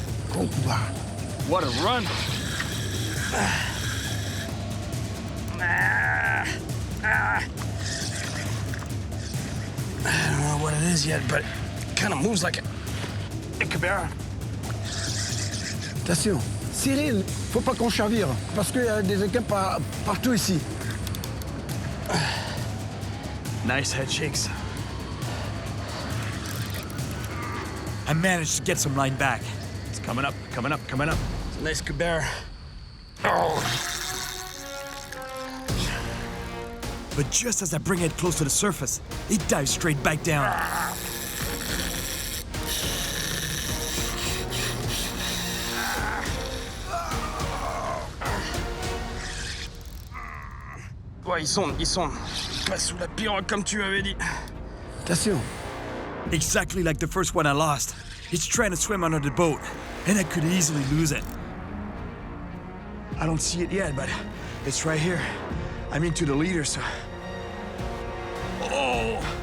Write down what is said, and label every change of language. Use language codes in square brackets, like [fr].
[fr] Gros pouvoir. [en] What a run. I don't know what it is yet, but it kind of moves like a Kibera. [fr] Attention. Cyril, faut pas qu'on chavire parce qu'il y a des équipes partout ici. [en] Nice head shakes. I managed to get some line back. It's coming up, coming up, coming up. It's a nice Kibera. Oh. But just as I bring it close to the surface, it dives straight back down. [fr] Ouais, ils sont pas sous la pirogue comme tu avais dit. Attention. [en] Exactly like the first one I lost. It's trying to swim under the boat, and I could easily lose it. I don't see it yet, but it's right here. I'm into the leader, so... Oh!